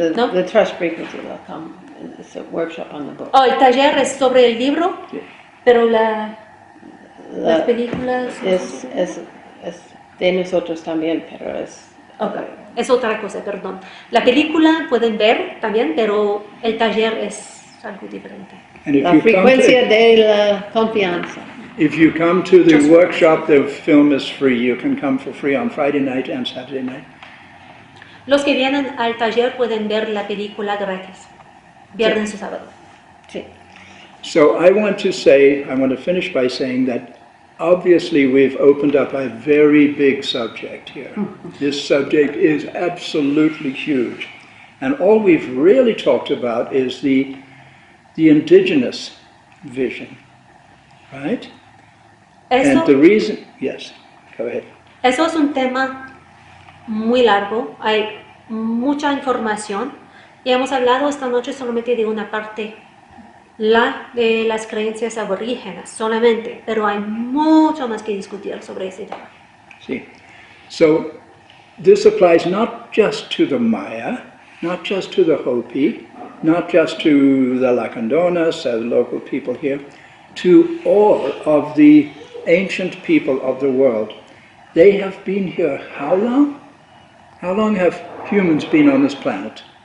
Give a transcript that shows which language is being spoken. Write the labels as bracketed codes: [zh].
[en] The trust frequency will come. It's a workshop on the book. [es] Oh, el taller es sobre el libro, pero las películas Es de nosotros también, pero es... okay, es otra cosa, perdón. La película pueden ver también, pero el taller es algo diferente. [en] And if [es] La [en] you come [es] frecuencia de la confianza. [en] If you come to the workshop, the film is free. You can come for free on Friday night and Saturday night. [es] Los que vienen al taller pueden ver la película gratis, viernes o sábado. Sí. [en] So I want to finish by saying that obviously we've opened up a very big subject here. This subject is absolutely huge. And all we've really talked about is the indigenous vision, right? And the reason, yes, go ahead. [es] Eso es un tema muy largo, hay mucha información, y hemos hablado esta noche solamente de una parte, de las creencias aborígenas solamente, pero hay mucho más que discutir sobre ese tema. [en] See, so this applies not just to the Maya, not just to the Hopi, not just to the Lacandonas, the local people here, to all of the ancient people of the world. They have been here how long? How long have humans been on this planet?